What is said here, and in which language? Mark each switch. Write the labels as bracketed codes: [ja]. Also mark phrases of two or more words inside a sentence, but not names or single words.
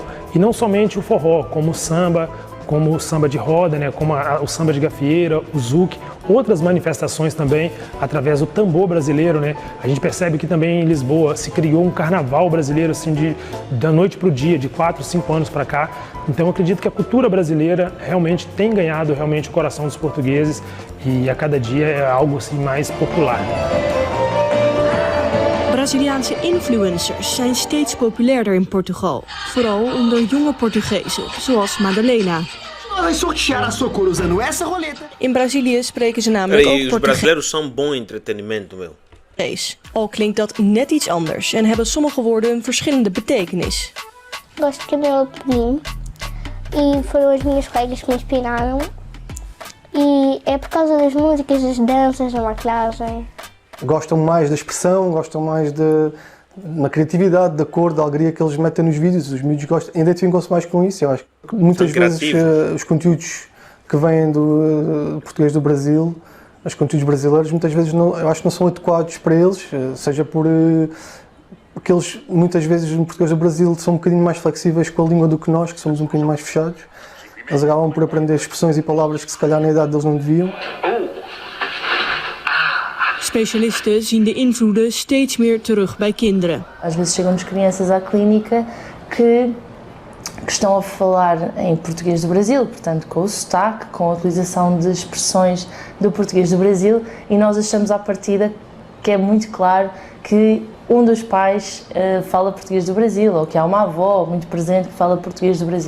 [pt] E não somente o forró, como o samba de roda, né, como o samba de gafieira, o zouk, outras manifestações também através do tambor brasileiro, né? A gente percebe que também em Lisboa se criou um carnaval brasileiro assim da noite para o dia, de 4, 5 anos para cá. Então eu acredito que a cultura brasileira realmente tem ganhado realmente o coração dos portugueses e a cada dia é algo assim mais popular. [nl] Braziliaanse influencers zijn steeds populairder in Portugal, vooral onder jonge Portugezen, zoals Madalena. In Brazilië spreken ze namelijk ook [pt] Os [nl] Portugees. [pt] brasileiros são bom entretenimento, meu. [nl] Al klinkt dat net iets anders en hebben sommige woorden een verschillende betekenis. [pt] Gosto de cabelo pequenino e foram as minhas colegas que me inspiraram. E é por causa das músicas, das danças, da maquilhagem. Gostam mais da expressão, gostam mais na criatividade, da cor, da alegria que eles metem nos vídeos. Os miúdos identificam-se mais com isso. Eu acho que muitas vezes os conteúdos que vêm do português do Brasil, os conteúdos brasileiros, muitas vezes eu acho que não são adequados para eles, seja porque eles muitas vezes no português do Brasil são um bocadinho mais flexíveis com a língua do que nós, que somos um bocadinho mais fechados. Eles acabam por aprender expressões e palavras que se calhar na idade deles não deviam. [nl] Specialisten zien de invloeden steeds meer terug bij kinderen. [pt] Às vezes chegam-nos crianças à clínica que estão a falar em português do Brasil, portanto com o sotaque, com a utilização de expressões do português do Brasil, e nós achamos à partida que é muito claro que um dos pais fala português do Brasil, ou que há uma avó muito presente que fala português do Brasil.